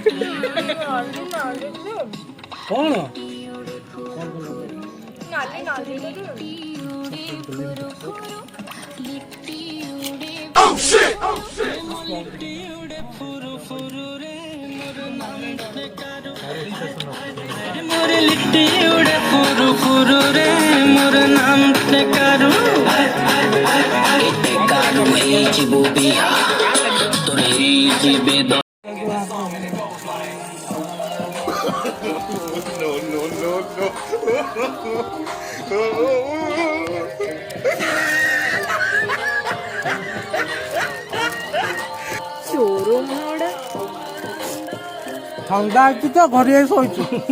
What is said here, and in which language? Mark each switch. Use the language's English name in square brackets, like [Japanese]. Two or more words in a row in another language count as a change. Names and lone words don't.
[Odia] କଣ [Sambalpuri] ମୋରେ ଲିଟ୍ଟି ଉଡ଼େ ଫୁରୁ ଫୁରୁ ରେ ମୋର ନାମ ତେ କରୁ ଏତେ କାରୁ ହେ ଜିବୋ ବିହା ତୋରେ ହେ ଜିବେ ଦ [Odia] ଚୋର ମୋଡା ଥଣ୍ଡା ଅଛି ତ ଘରେ ଶୋଇଛୁ।